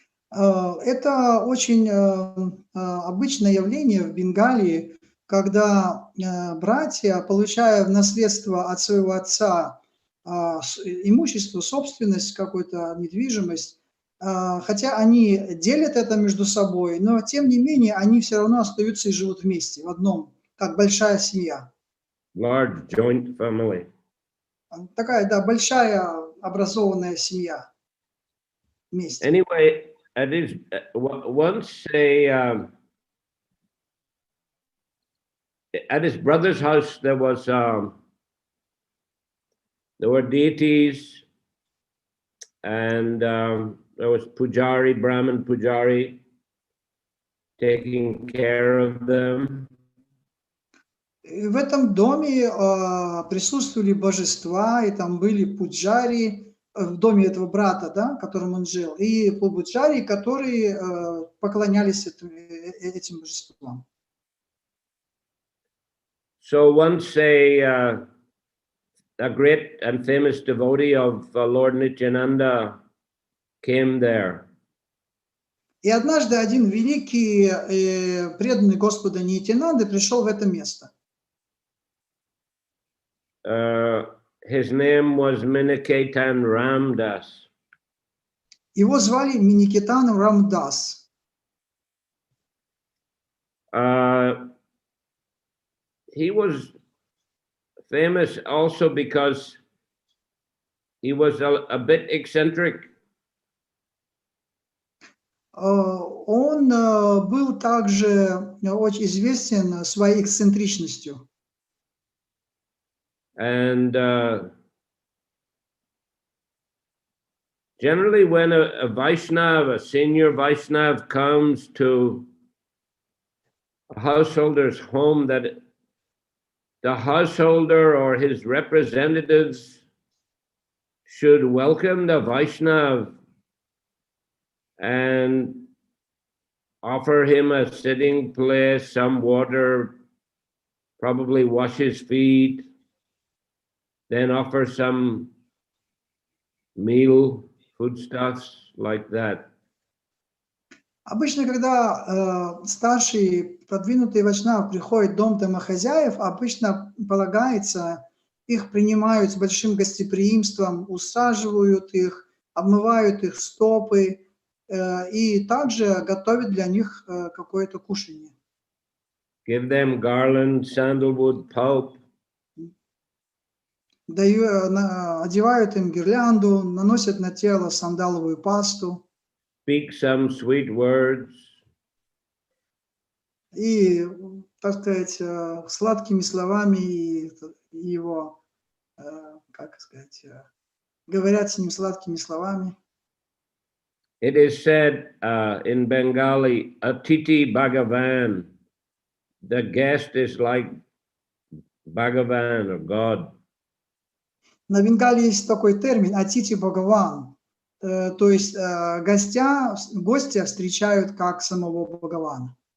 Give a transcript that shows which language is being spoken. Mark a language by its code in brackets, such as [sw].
[ru] Это очень обычное явление в Бенгалии, когда братья, получая в наследство от своего отца имущество, собственность, какую-то недвижимость, хотя они делят это между собой, но тем не менее они все равно остаются и живут вместе, в одном, как большая семья. [en] Large joint family. [ru] Такая, да, большая образованная семья вместе. [en] Anyway, once at his brother's house there were deities, and there was Pujari, Brahmin Pujari, taking care of them. [ru] В этом доме присутствовали божества, и там были пуджари в доме этого брата, да, в котором он жил, и пуджари, которые поклонялись этим божествам. [en] So once a great and famous devotee of Lord Nityananda came there. [ru] И однажды один великий преданный Господа Нитянанды пришел в это место. [en] His name was Miniketan Ramdas. [ru] Его звали Миникетан Рамдас. [en] He was famous also because he was a bit eccentric. [ru] Он был также очень известен своей эксцентричностью. [en] And generally when a Vaishnava, a senior Vaishnava comes to a householder's home, that the householder or his representatives should welcome the Vaishnava and offer him a sitting place, some water, probably wash his feet, then offer some meal, foodstuffs, like that. [ru] Обычно, когда старший продвинутый вайшнав приходит в дом домохозяев, обычно полагается, их принимают с большим гостеприимством, усаживают их, обмывают их стопы и также готовят для них какое-то кушанье. [en] Give them garland, sandalwood pulp. [ru] Одевают им гирлянду, наносят на тело сандаловую пасту. [en] Speak some sweet words. [ru] И, так сказать, сладкими словами его, как сказать, говорят с ним сладкими словами. [en] It is said in Bengali, Atiti Bhagavan, the guest is like Bhagavan or God. [ru] На Бенгале есть такой термин «атити Бхагаван», то есть гостя встречают как самого Бхагавана.